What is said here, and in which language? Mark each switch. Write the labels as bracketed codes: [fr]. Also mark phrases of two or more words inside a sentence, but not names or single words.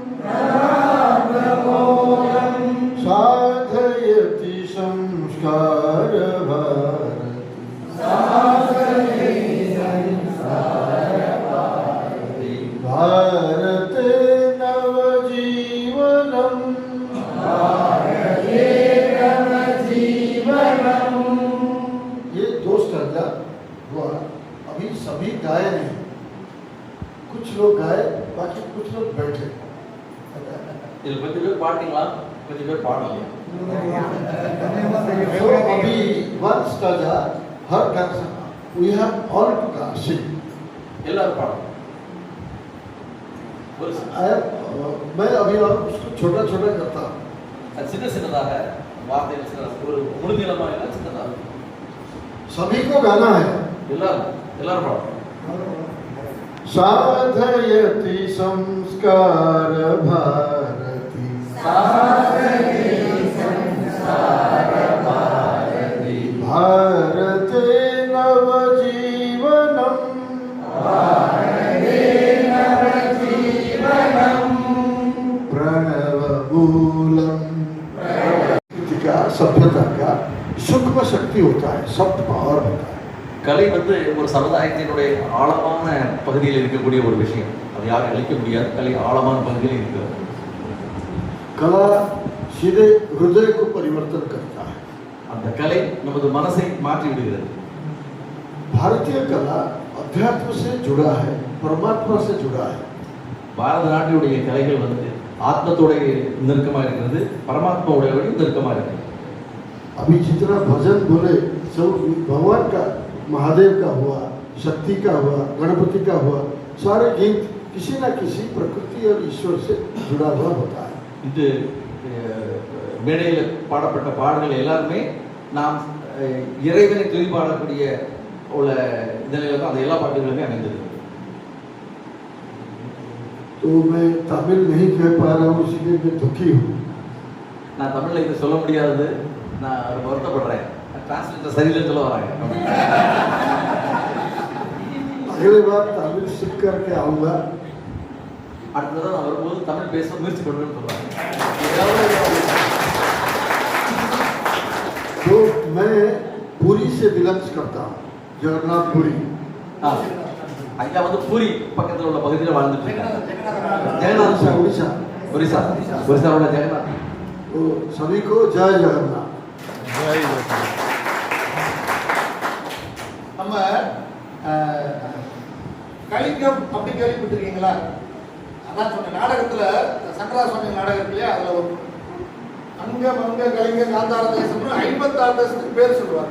[sa] साधयति संस्कार भारते नवजीवनम [hi] ये दो स्टैंजा हुआ। अभी सभी गाए नहीं, कुछ लोग गाए, बाकी कुछ लोग बैठे। [ta] இதில் கொஞ்சம் பேர் பாட்டீங்களா, கொஞ்சம் பேர் பாடலையா? [en] अभी one stanza [hi] हर गाना [en] we have all to sing. [ta] எல்லாரும் பாடணும். [hi] मैं अभी उसको छोटा छोटा करता हूँ। [ta] அது சின்ன சின்னதாக வார்த்தைகள் சின்னதாக ஒரு முழுநீளமா இல்லை சின்னதாக [hi] सभी को गाना है। [ta] எல்லாரும் பாடணும். [sa] साधयति संस्कार भारती भारते नवजीवनम प्रणवमूलम [hi] सभ्यता का सूक्ष्म शक्ति होता है, [en] soft power [hi] होता है। [ta] கலை வந்து ஒரு சமுதாயத்தினுடைய ஆழமான பகுதியில் இருக்கக்கூடிய ஒரு விஷயம். அது யாரும் அழிக்க முடியாது. கலை ஆழமான பகுதியில் இருக்கிறது. [hi] कला सीधे हृदय को परिवर्तन करता है। [ta] அந்த கலை நமது மனசை மாற்றி விடுகிறது. [hi] भारतीय कला अध्यात्म से जुड़ा है, परमात्मा से जुड़ा है। [ta] பாரத நாட்டுடைய கலைகள் வந்து ஆத்மத்தோட நெருக்கமாக இருக்கிறது, பரமாத்மாவோட நெருக்கமாக இருக்கிறது. [hi] अभी जितना भजन बोले सब भगवान का, महादेव का हुआ, शक्ति का हुआ, गणपति का हुआ, सारे गीत किसी न किसी प्रकृति और ईश्वर से जुड़ा हुआ होता है। [ta] இது மேடையில் பாடப்பட்ட பாடல்கள் எல்லாருமே நாம் இறைவனை துதிப்பாடக்கூடிய உள்ள நிலையில தான் அந்த எல்லா பாட்டுகளுமே அமைந்திருக்கு. [hi] तो मैं तमिल नहीं कह पा रहा हूँ, इसलिए मैं दुखी हूँ। [ta] நான் தமிழில் இதை சொல்ல முடியாது, நான் வருத்தப்படுறேன். டிரான்ஸ்லேட்டர் சரியில்லைன்னு சொல்ல வராங்க. [hi] अगली बार तमिल सीख करके आऊँगा। [ta] அடுத்ததான் நான் வரும்போது தமிழ் பேச முயற்சி பண்ணுவேன்னு சொல்றாங்க. [hi] तो मैं पुरी से बिलोंग्स करता हूँ, जगन्नाथ पुरी। [ta] ஐயா வந்து பூரி பக்கத்தில் உள்ள பகுதியில் வாழ்ந்துட்டு இருக்காங்க. [hi] जगन्नाथ उड़ीसा [ta] ஒரிசாவோட ஜெகநாத். [hi] तो सभी को जय जगन्नाथ। [ta] நம்ம கலிங்கம் அப்படி கேள்விப்பட்டிருக்கீங்களா? அதான் சொன்ன நாடகத்துல சங்கரா சுவாமி நாடகம் இல்லையா, அதுல ஒரு அங்க மங்க கலிங்க காந்தார தேசம்னு 56 தேசத்துக்கு பேர் சொல்லுவாங்க.